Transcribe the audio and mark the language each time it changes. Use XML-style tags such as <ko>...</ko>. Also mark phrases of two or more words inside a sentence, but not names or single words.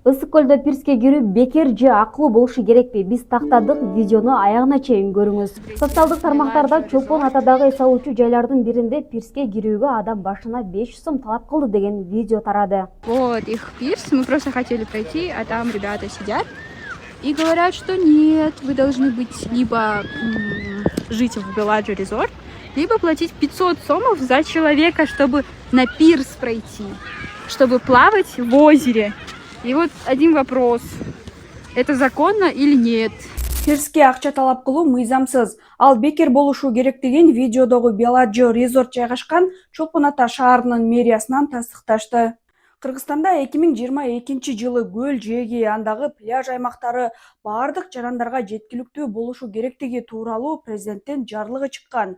<ky>Ысык көлдө пирске кирүү бекер же акылуу болушу керекпи? Биз тактадык, видеону аягына чейин көрүңүз. Социалдык тармактарда Чолпон атадагы эс алуучу жайлардын биринде пирске кирүүгө адам башына 500 сом талап кылды деген видео тарады.</ky> <ru>Вот их пирс, мы просто хотели пройти, а там ребята сидят и говорят, что нет, вы должны быть либо жить в Беладжо Резорт, либо платить 500 сомов за человека, чтобы на пирс пройти, чтобы плавать в озере. И вот один вопрос, это законно или нет?</ru> <ky>Пирске акча талап кылуу мыйзамсыз. Ал бекер болушу керек деген видеодогу Беладжо Резорт жайгашкан Чолпон ата шаарынын мэриясынан тастыкташты. Кыргызстанда 2022 жылы көл жээги, андагы пляж аймактары баардык жарандарга жеткиликтүү болушу керектиги тууралуу президенттин жарлыгы чыккан.</ky>